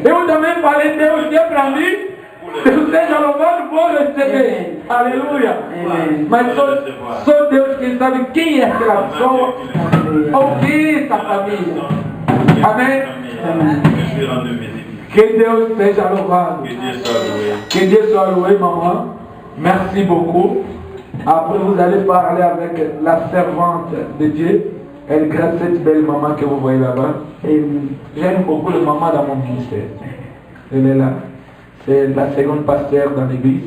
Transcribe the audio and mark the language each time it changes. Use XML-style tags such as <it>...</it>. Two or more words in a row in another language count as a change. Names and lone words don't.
<pt>Eu também falei, Deus sempre a mim. Deus seja louvado, vou receber. Aleluia. Amen. Mas só Deus que sabe quem é aquela pessoa ou quem é essa família. Amém? Que Deus seja louvado.</pt> <fr>Que Dieu soit loué, maman. Merci beaucoup. Après, vous allez parler avec la servante de Dieu. Elle grâce à cette belle maman que vous voyez là-bas. Et j'aime beaucoup le maman dans mon ministère. Elle est là. C'est la seconde pasteur dans l'église.</fr>